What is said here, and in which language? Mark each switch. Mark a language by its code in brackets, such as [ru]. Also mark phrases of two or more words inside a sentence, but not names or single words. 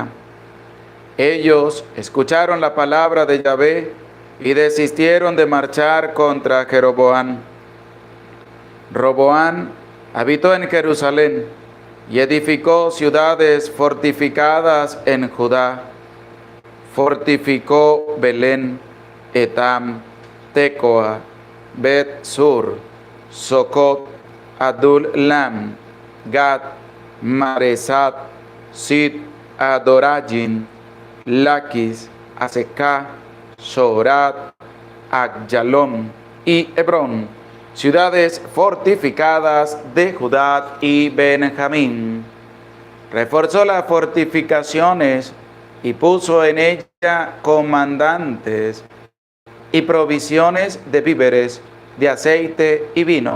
[es] Ellos escucharon la palabra de Yahvé y desistieron de marchar contra Jeroboam. Roboam habitó en Jerusalén y edificó ciudades fortificadas en Judá. Fortificó Belén, Etam, Tecoa, Bet-sur, Socot, Adulam, Gad, Maresat, Sid, Adorajin, Laquis, Azekah, Sorat, Ayalón y Hebrón, ciudades fortificadas de Judá y Benjamín. Reforzó las fortificaciones y puso en ella comandantes y provisiones de víveres, de aceite y vino.